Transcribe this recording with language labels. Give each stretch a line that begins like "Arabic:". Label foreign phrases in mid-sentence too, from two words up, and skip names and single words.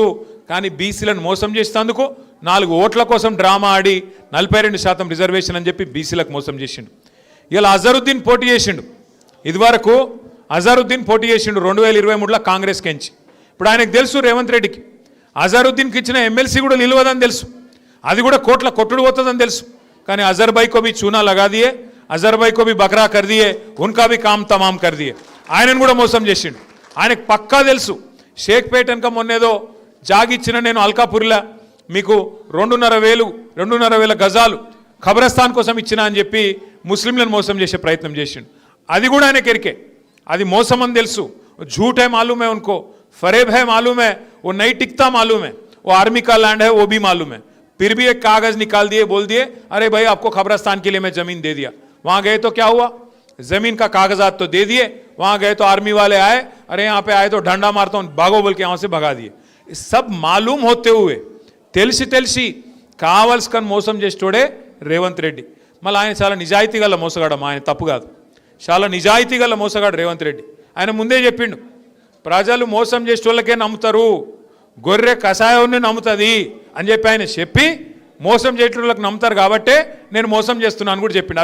Telugu: కానీ బీసీలను మోసం చేసేందుకు 4 ఓట్ల కోసం డ్రామా ఆడి 42% రిజర్వేషన్ అని చెప్పి బీసీలకు మోసం చేసిండు. ఇలా అజరుద్దీన్ పోటీ చేసిండు. ఇదివరకు అజరుద్దీన్ పోటీ చేసిండు 2023లో కాంగ్రెస్కి ఎంచి. ఇప్పుడు ఆయనకు తెలుసు రేవంత్ రెడ్డికి అజరుద్దీన్కి ఇచ్చిన ఎమ్మెల్సీ కూడా నిలవదని తెలుసు, అది కూడా కోట్ల కొట్టుడు పోతుందని తెలుసు.
Hindi: కానీ अज़र भाई को भी चूना लगा दिए, अज़र भाई को भी बकरा कर दिए, उनका भी काम तमाम कर दिए.
Telugu: ఆయనను కూడా మోసం చేసిండు. ఆయనకు పక్కా తెలుసు. షేక్పేట వెనక మొన్నేదో జాగిచ్చిన నేను అల్కాపూర్లో మీకు 2,500 గజాలు ఖబరస్థాన్ కోసం ఇచ్చిన అని చెప్పి ముస్లింలను మోసం చేసే ప్రయత్నం చేసిండు. అది కూడా ఆయనకి ఎరికే, అది మోసం అని తెలుసు.
Hindi: झूठ है मालूम है उनको, फरेब है मालूम है, वो नहीं टिकता मालूम है, वो आर्मी का लैंड है वो भी मालूम है. फिर भी एक कागज निकाल दिए, बोल दिए अरे भाई आपको खबरस्तान के लिए मैं जमीन दे दिया. वहां गए तो क्या हुआ, जमीन का कागजात तो दे दिए, वहां गए तो आर्मी वाले आए, अरे यहाँ पे आए तो डंडा मारता हूं भागो बोल के यहाँ से भगा दिए. सब मालूम होते हुए
Telugu: తెలిసి కావాల్సుకొని మోసం చేసేటోడే రేవంత్ రెడ్డి. మళ్ళీ ఆయన చాలా నిజాయితీ గల మోసగాడు. ఆయన తప్పు కాదు, చాలా నిజాయితీ గల మోసగాడు రేవంత్ రెడ్డి. ఆయన ముందే చెప్పిండు, ప్రజలు మోసం చేసేటోళ్ళకే నమ్ముతారు, గొర్రె కషాయాన్ని నమ్ముతుంది అని చెప్పి ఆయన చెప్పి మోసం చేసేటోళ్ళకి నమ్ముతారు కాబట్టే నేను మోసం చేస్తున్నాను కూడా చెప్పిండు.